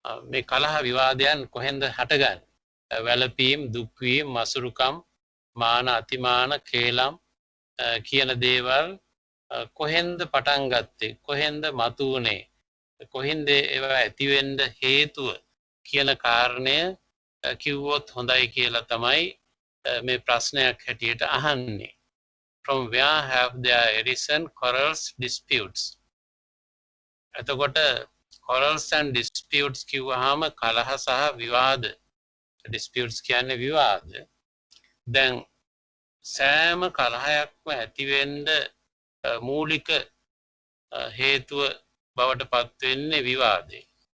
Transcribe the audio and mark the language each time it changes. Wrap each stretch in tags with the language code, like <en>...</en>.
<si>මේ කලහ විවාදයන් කොහෙන්ද හටගන්නේ? වැළපීම්, දුක්වීම්, මසුරුකම්, මාන අතිමාන, කේලම් කියන දේවල් කොහෙන්ද පටන් ගත්තේ? කොහෙන්ද මතුවුනේ? කොහින්ද ඒවා ඇති වෙන්න හේතුව කියන කාරණය කිව්වොත් හොඳයි කියලා තමයි මේ ප්‍රශ්නයක් හැටියට අහන්නේ.</si> <en>From where have there arisen quarrels, disputes?</en> <si>එතකොට</si> <en>quarrels and disputes</en> <si>කිව්වහම කලහ සහ විවාද. disputes කියන්නේ විවාද. දැන් සෑම කලහයක්ම ඇති වෙන්න මූලික හේතුව බවට පත් වෙන්නේ විවාදේ.</si>